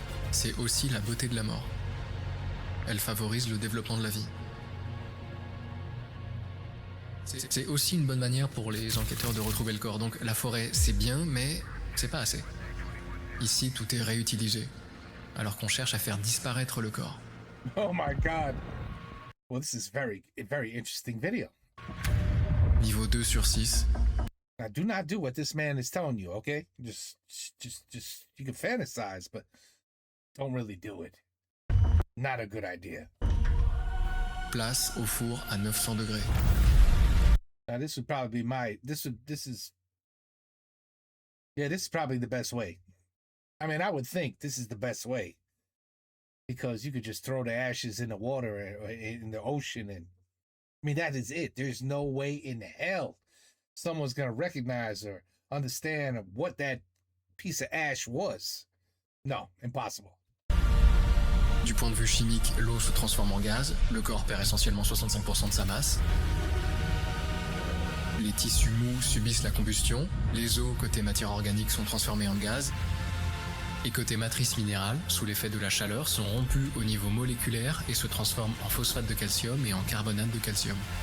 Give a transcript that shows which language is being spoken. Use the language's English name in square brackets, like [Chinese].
[French] C'est aussi la beauté de la mort. Elle favorise le développement de la vie. C'est aussi une bonne manière pour les enquêteurs de retrouver le corps. Donc la forêt, c'est bien, mais c'est pas assez. Ici, tout est réutilisé, alors qu'on cherche à faire disparaître le corps. [English] Oh my God. Well, this is very interesting video. [French] Niveau 2 sur 6. [English] Now, do not do what this man is telling you, okay? Just, you can fantasize, but don't really do it. Not a good idea. [French] Place au four à 900 degrés. [English] Now, this would probably be this is probably the best way. I mean, I would think this is the best way because you could just throw the ashes in the water or in the ocean, and I mean, that is it. There's no way in hell someone's going to recognize or understand what that piece of ash was. No, impossible. [French] Du point de vue chimique, l'eau se transforme en gaz, le corps perd essentiellement 65% de sa masse. Les tissus mous subissent la combustion, les os côté matière organique sont transformés en gaz, et côté matrice minérale, sous l'effet de la chaleur, sont rompus au niveau moléculaire et se transforment en phosphate de calcium et en carbonate de calcium.